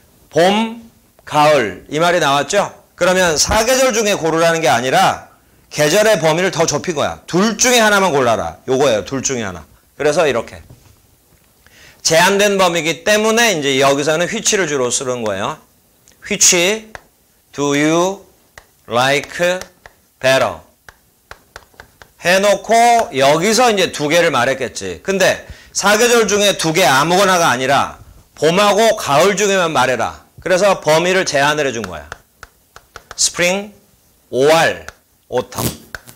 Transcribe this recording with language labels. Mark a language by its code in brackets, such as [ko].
[ko] 봄, 가을 이 말이 나왔죠? 그러면 사계절 중에 고르라는 게 아니라 계절의 범위를 더 좁힌 거야. 둘 중에 하나만 골라라. 요거예요. 둘 중에 하나. 그래서 이렇게. 제한된 범위이기 때문에 이제 여기서는 which를 주로 쓰는 거예요. [en] Which do you like better? [ko] 해놓고 여기서 이제 두 개를 말했겠지. 근데 사계절 중에 두 개 아무거나가 아니라 봄하고 가을 중에만 말해라. 그래서 범위를 제한을 해준 거야. [en] Spring, [ko] 5월, [en] Autumn.